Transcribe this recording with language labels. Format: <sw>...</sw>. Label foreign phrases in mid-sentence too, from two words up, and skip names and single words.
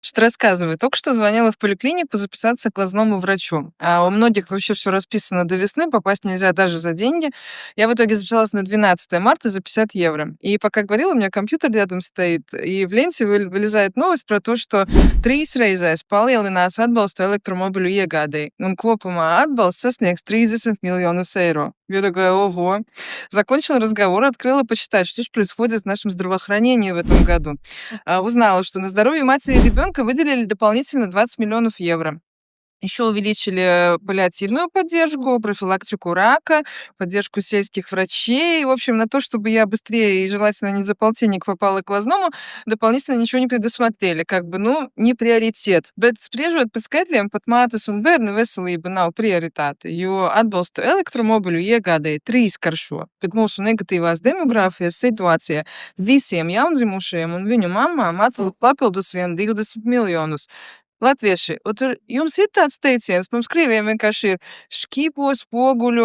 <ru>Что рассказываю. Только что звонила в поликлинику записаться к глазному врачу. А у многих вообще все расписано до весны, попасть нельзя даже за деньги. Я в итоге записалась на 12 марта за 50 евро. И пока говорила, у меня компьютер рядом стоит, и в ленте вылезает новость про то, что</ru> <lv>3 reizes palielinās atbalstu elektromobiļu iegādei, un kopumā atbalsts sasniegs</lv> <ru>30 миллионов евро. Я такая, ого. Закончила разговор, открыла почитать, что же происходит в нашем здравоохранении в этом году. Узнала, что на здоровье матери и ребенка выделили дополнительно 20 миллионов евро. Еще увеличили паллиативную поддержку, профилактику рака, поддержку сельских врачей. В общем, на то, чтобы я быстрее и желательно не за полтинник попала к глазному, дополнительно ничего не предусмотрели. Как бы, ну, не приоритет.</ru> <lv>Bet spriežot pēc skaitļiem, pat mātes un bērna veselība nav prioritāte, jo atbalstu elektromobiļu iegādēji trīskaršo. Bet mūsu negatīvās demogrāfijas situācija visiem jaundzimušajiem un viņu mammām atrod papildus vien 20 miljonus. Latvieši, tur jums ir tāds teiciens, mums krieviem vienkārši ir šķīpo spoguļu karaļvalsts.</lv>